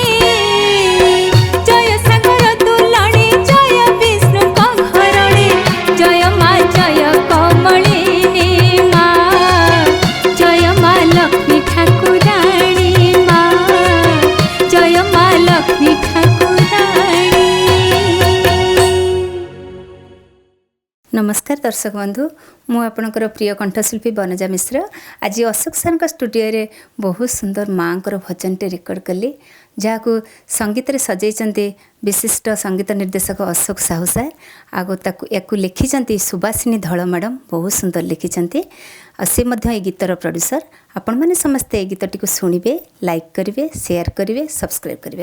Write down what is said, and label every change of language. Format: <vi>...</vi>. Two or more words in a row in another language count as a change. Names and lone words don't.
<or>ଜୟ ସାଗର ତୁଳଣୀ ଜୟ ବିଷ୍ଣୁଙ୍କ ଘରଣୀ ଜୟ ମା ଜୟ କମଳିନୀ ମା ଜୟ ମା ଲକ୍ଷ୍ମୀ ଠାକୁରାଣୀ ମା ଜୟ ମା ଲକ୍ଷ୍ମୀ ଠାକୁରାଣୀ। ନମସ୍କାର ଦର୍ଶକ ବନ୍ଧୁ ମୁଁ ଆପଣଙ୍କର ପ୍ରିୟ କଣ୍ଠଶିଳ୍ପୀ ବନଜା ମିଶ୍ର ଆଜି ଅଶୋକ ସାର ଷ୍ଟୁଡିଓ ରେ ବହୁତ ସୁନ୍ଦର ମାଁ ଭଜନ ଟେ ରେକର୍ଡ କଲି ଯାହାକୁ ସଙ୍ଗୀତରେ ସଜେଇଛନ୍ତି ବିଶିଷ୍ଟ ସଙ୍ଗୀତ ନିର୍ଦ୍ଦେଶକ ଅଶୋକ ସାହୁ ସାର୍। ଆଉ ୟାକୁ ଲେଖିଛନ୍ତି ସୁବାସିନୀ ଧଳ ମ୍ୟାଡ଼ାମ୍, ବହୁତ ସୁନ୍ଦର ଲେଖିଛନ୍ତି। ଆଉ ସେ ମଧ୍ୟ ଏ ଗୀତର ପ୍ରଡ୍ୟୁସର। ଆପଣମାନେ ସମସ୍ତେ ଏ ଗୀତଟିକୁ ଶୁଣିବେ, ଲାଇକ୍ କରିବେ, ସେୟାର କରିବେ, ସବସ୍କ୍ରାଇବ୍ କରିବେ।</or>